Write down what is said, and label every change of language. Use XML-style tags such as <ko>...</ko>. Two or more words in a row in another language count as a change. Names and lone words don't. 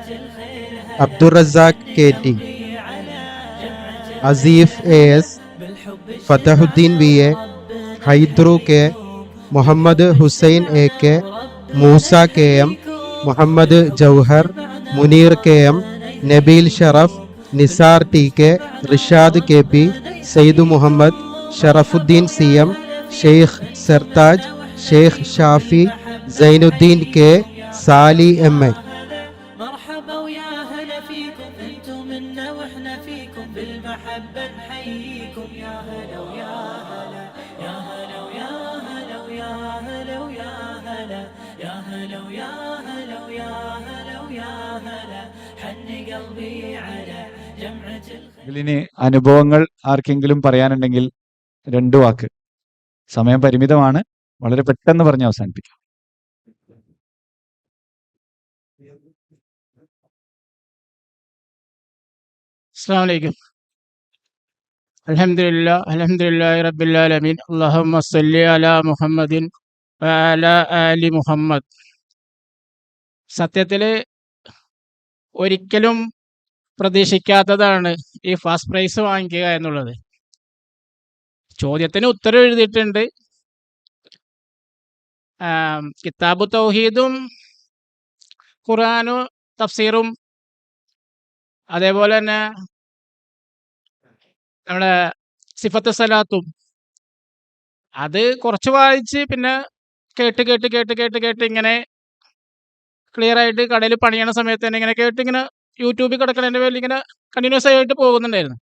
<ml>അബ്ദുൾ റസാഖ് KT, അസീഫ് AS, ഫതഹുദ്ദീൻ VA, ഹൈദ്രു K, മുഹമ്മദ് ഹുസൈൻ AK, മൂസ KM, മുഹമ്മദ് ജൗഹർ, മുനീർ KM, നബീൽ ഷറഫ്, നിസാർ TK, റിഷാദ് KP, സയ്യിദ് മുഹമ്മദ്, ഷറഫുദ്ദീൻ CM, ഷെയ്ഖ് സർതാജ്, ഷെയ്ഖ് ഷാഫി, സൈനുദ്ദീൻ K, സാലി MA.</ml> <ar>مرحبا ويا هلا فيكم انتم منا واحنا فيكم بالمحبة نحييكم يا هلا ويا هلا يا هلا ويا هلا ويا هلا ويا هلا يا هلا ويا هلا ويا هلا ويا هلا حن قلبي على جمعة</ar> <ml>ഇതിലിനി അനുഭവങ്ങൾ ആർക്കെങ്കിലും പറയാനുണ്ടെങ്കിൽ 2 വാക്ക്. സമയം പരിമിതമാണ്. വളരെ പെട്ടെന്ന് പറഞ്ഞ് അവസാനിപ്പിക്കാം.</ml> <ar>السلام عليكم. الحمد لله رب العالمين. اللهم صل على محمد وعلى آل മുഹമ്മദ്.</ar> <ml>സത്യത്തില് ഒരിക്കലും പ്രതീക്ഷിക്കാത്തതാണ് ഈ</ml> <en>first prize</en> <ml>വാങ്ങിക്കുക എന്നുള്ളത്. ചോദ്യത്തിന് ഉത്തരം എഴുതിയിട്ടുണ്ട്. കിതാബു തൗഹീദും ഖുർആനും തഫ്സീറും അതേപോലെ തന്നെ നമ്മുടെ സിഫത്ത് സലാത്തും അത് കുറച്ച് വായിച്ച് പിന്നെ കേട്ട് ഇങ്ങനെ ക്ലിയർ ആയിട്ട് കടയിൽ പണിയണ സമയത്ത് തന്നെ ഇങ്ങനെ കേട്ട് ഇങ്ങനെ യൂട്യൂബിൽ കിടക്കണതിൻ്റെ പേരിൽ ഇങ്ങനെ കണ്ടിന്യൂസ് ആയിട്ട് പോകുന്നുണ്ടായിരുന്നു.</ml>